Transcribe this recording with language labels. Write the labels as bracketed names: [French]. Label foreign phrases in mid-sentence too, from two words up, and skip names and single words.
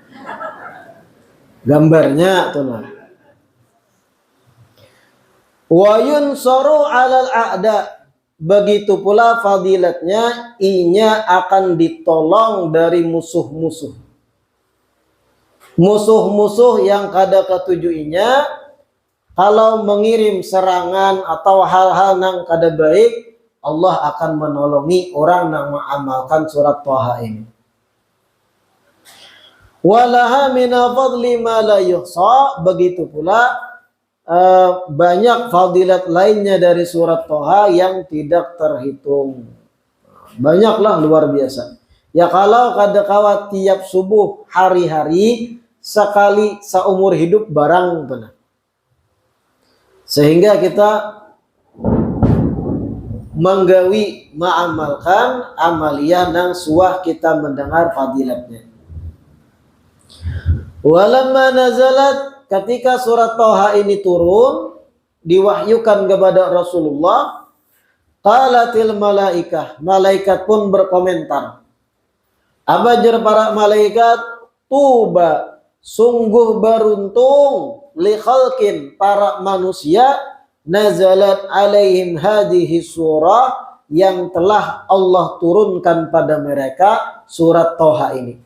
[Banjar] Gambarnya tuh nah. [Arabic] Wa yunsaru 'alal a'da. [Banjar] Begitu pula fadilatnya inya akan ditolong dari musuh-musuh. Musuh-musuh yang kada ketujuinya kalau mengirim serangan atau hal-hal yang kada baik, Allah akan menolongi orang yang mengamalkan surat Toha ini. [Arabic] Walaha mina fadli ma la yuhsa. [Banjar] Begitu pula banyak fadilat lainnya dari surat Toha yang tidak terhitung. Banyaklah, luar biasa. Ya kalau kada kawat tiap subuh hari-hari sekali seumur hidup barang benar. Sehingga kita menggawi mengamalkan amaliyah nang suah kita mendengar fadilatnya. [Arabic] Walamma nazalat, [Banjar] ketika surat Toha ini turun, diwahyukan kepada Rasulullah, [Arabic] qalatil malaikah, [Banjar] malaikat pun berkomentar. Abajar para malaikat, tuba, sungguh beruntung, [Arabic] li khalqin, [Banjar] para manusia, [Arabic] nazalat alaihim hadihi surah, [Banjar] yang telah Allah turunkan pada mereka surat Toha ini.